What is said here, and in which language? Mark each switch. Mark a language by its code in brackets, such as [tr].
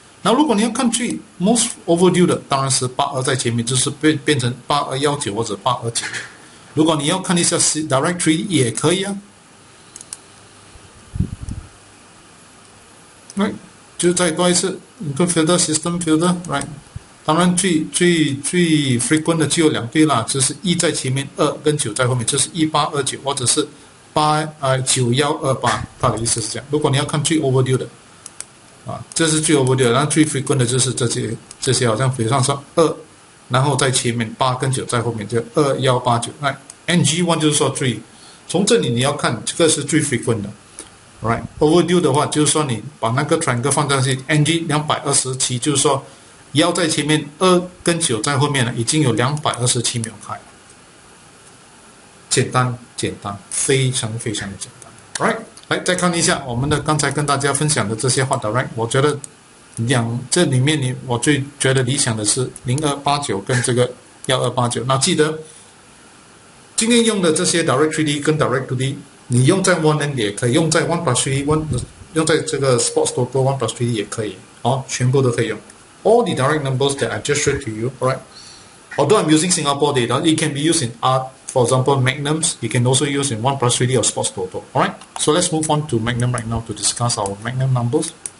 [zh] 那如果你要看最 most overdue 的，当然是82在前面，就是变成8219或者8291。如果你要看一下 directory 也可以啊。 right， 就再多一次 include filter system filter right。当然最 frequent 的只有2对啦，就是1在前面，2跟9在后面，就是1829或者是9128，它的意思是这样。如果你要看最 overdue 的。这是最 overdue， 然后最 frequent 的就是这些好像比方说2，然后在前面8跟9在后面就2189。 NG1 就是说从这里你要看这个是最 frequent 的 ，right？ Overdue 的话就是说你把那个 triangle 放上去 ，NG227 就是说1在前面，2跟9在后面呢，已经有227没有开，简单简单，非常的简单。Right， 来再看一下我们的刚才跟大家分享的这些话的 ，Right， 我觉得这里面我最觉得理想的是0289跟这个1289。那记得今天用的这些 derived 3D 跟 derived 2D， 你用在 1N 也可以，用在 1+3D， 用在这个 Sports Toto 1+3D 也可以，全部都可以用。 [en] All the direct numbers that I just showed to you, right? Although I'm using Singapore data, it can be used in art. For example, Magnums, you can also use in 1+3D or Sports Toto. Alright, so let's move on to Magnum right now to discuss our Magnum numbers.